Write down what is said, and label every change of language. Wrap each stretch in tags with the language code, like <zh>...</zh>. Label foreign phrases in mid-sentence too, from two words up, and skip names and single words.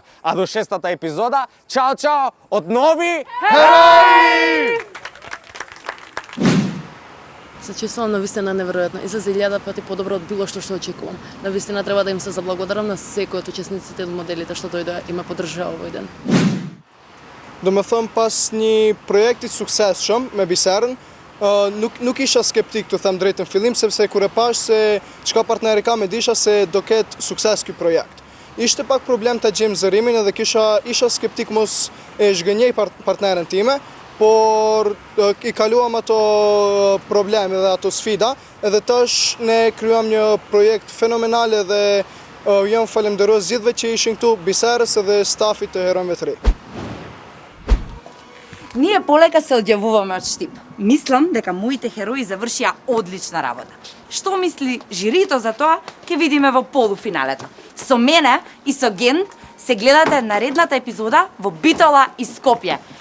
<mk>А до 6-та епизода, чао од Нови херои! Се чувствувам навистина неверојатно и за 1000 пати подобро од било што очекувам. Навистина треба да им се заблагодарам на секој од учесниците од моделите што дојдоа и ме поддржаа овој ден.</mk> <sq>Do me thëmë pas një projektit suksesshëm me Biserën, nuk isha skeptik të them drejt në fillim, sepse kur e pash se çka partneri ka me disha se do ketë sukses ky projekt. Ishte pak problem ta gjejmë zërimin edhe isha skeptik mos e zhgënjej partneren time, por i kaluam ato probleme dhe ato sfida, edhe tash ne kryuam një projekt fenomenal edhe jam falemnderos gjithëve që ishin këtu, Biserës edhe stafit të Herojve të Ri.</sq> <mk>Ние полека се одјавуваме од Штип. Мислам дека моите херои завршија одлична работа. Што мисли жирито за тоа, ќе видиме во полуфиналето. Со мене и со Гент се гледате наредната епизода во Битола и Скопје.</mk>